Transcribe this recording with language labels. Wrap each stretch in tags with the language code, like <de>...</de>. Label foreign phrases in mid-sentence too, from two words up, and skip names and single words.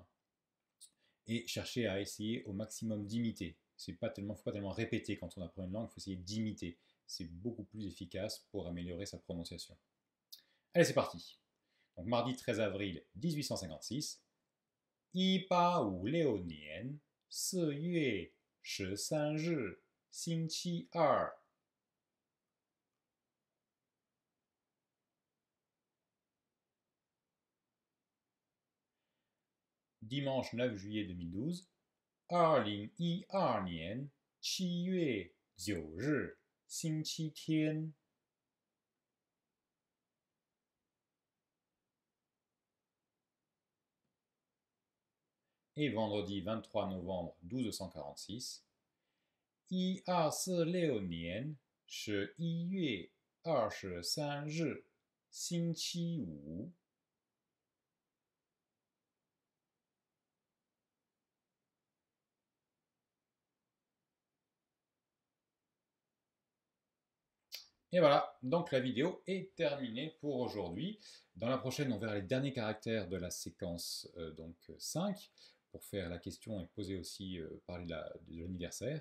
<fr>Et cherchez à essayer au maximum d'imiter. Il ne faut pas tellement répéter quand on apprend une langue, il faut essayer d'imiter. C'est beaucoup plus efficace pour améliorer sa prononciation. Allez, c'est parti. Donc mardi 13 avril 1856,</fr> <zh>1856 年4月13日星期二。</zh> <fr>Dimanche 9 juillet 2012,</fr> <zh>2012年7月9日星期天。</zh> <fr>Et vendredi 23 novembre 1246,</fr> <zh>1846年11月23日星期五。</zh> <fr>Et voilà, donc la vidéo est terminée pour aujourd'hui. Dans la prochaine, on verra les derniers caractères de la séquence 5, pour faire la question et poser aussi, parler de l'anniversaire.</fr>